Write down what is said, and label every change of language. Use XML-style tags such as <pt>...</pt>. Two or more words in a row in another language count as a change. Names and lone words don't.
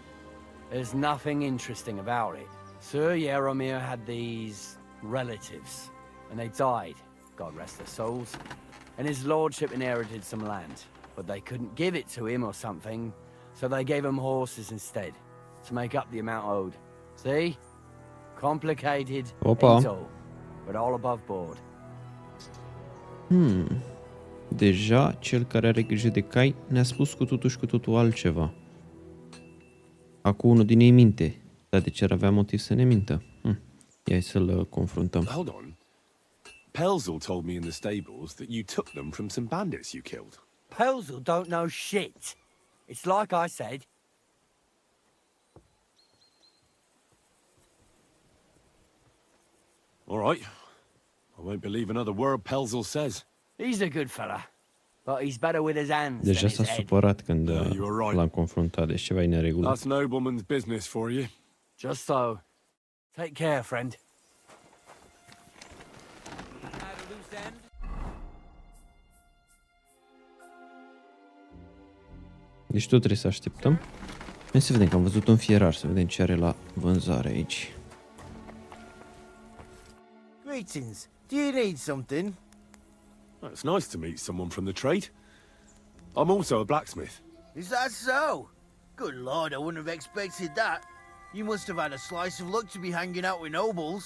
<en>There's nothing interesting about it. Sir Jaromir had these relatives, and they died, God rest their souls. And his lordship inherited some land, but they couldn't give it to him or something, so they gave him horses instead, to make up the amount owed. See? Complicated,</en> <ro>Opa.</ro> <en>ain't all, but all above board.</en> <ro>Deja, cel care are grijă de cai ne-a spus cu totul și cu totul altceva. Acum unul din ei minte, dar de ce ar avea motiv să ne mintă? Ia să-l confruntăm.</ro> <en>Hold on. Pelzel told me in the stables that you took them from some bandits you killed. Pelzel don't know shit. It's like I said. All right. I won't believe another word Pelzel says. He's a good fella, but he's better with his hands</en> <ro>Deja</ro> <en>than</en> <ro>s-a</ro> <en>his head.</en> <ro>supărat când</ro> <en>you were right.</en> <ro>l-am confruntat, deci ceva e neregulă.</ro> <en>That's nobleman's business for you. Just so. Take care, friend.</en> <ro>Deci tot trebuie să așteptăm. Hai să vedem, că am văzut un fierar, să vedem ce are la vânzare aici.</ro> <en>Greetings. Do you need something? It's nice to meet someone from the trade. I'm also a blacksmith. Is that so? Good lord, I wouldn't have expected that. You must have had a slice of luck to be hanging out with nobles.</en>